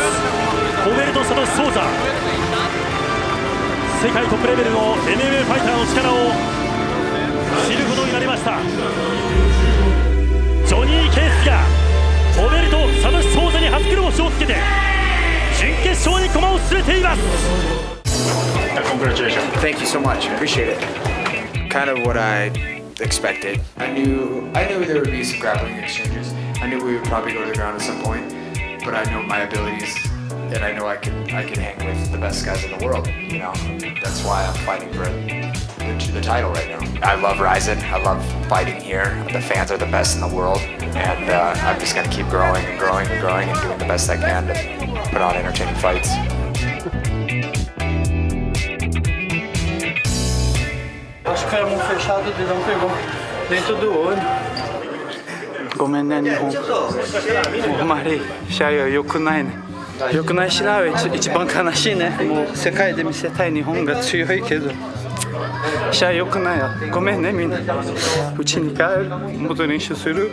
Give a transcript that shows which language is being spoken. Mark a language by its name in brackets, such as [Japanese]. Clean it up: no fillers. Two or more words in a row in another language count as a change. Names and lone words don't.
[Japanese] ホベルト・サトシ・ソーザ、世界トップレベルの MMA ファイターの力を知ることになりました。ジョニー・ケースがホベルト・サトシ・ソーザに初黒星をつけて準決勝に駒を進めています。 [English] Congratulations. Thank you so much. Appreciate it. Kind of what I expected. I knew there would be some grappling exchanges. I knew we would probably go to the ground at some point, but I know my abilities, and I know I can hang with the best guys in the world. You know, that's why I'm fighting for the title right now. I love Rizin. I love fighting here. The fans are the best in the world, and I'm just gonna keep growing and growing and growing and doing the best I can to put on entertaining fights. [Portuguese] Acho que era mão fechada, o dedão pegou dentro do olho. [Japanese] ごめんね日本。あまり試合は良くないね。良くない試合は一番悲しいね。もう世界で見せたい日本が強いけど試合良くないよ。ごめんねみんな。うちに帰る。もっと練習する。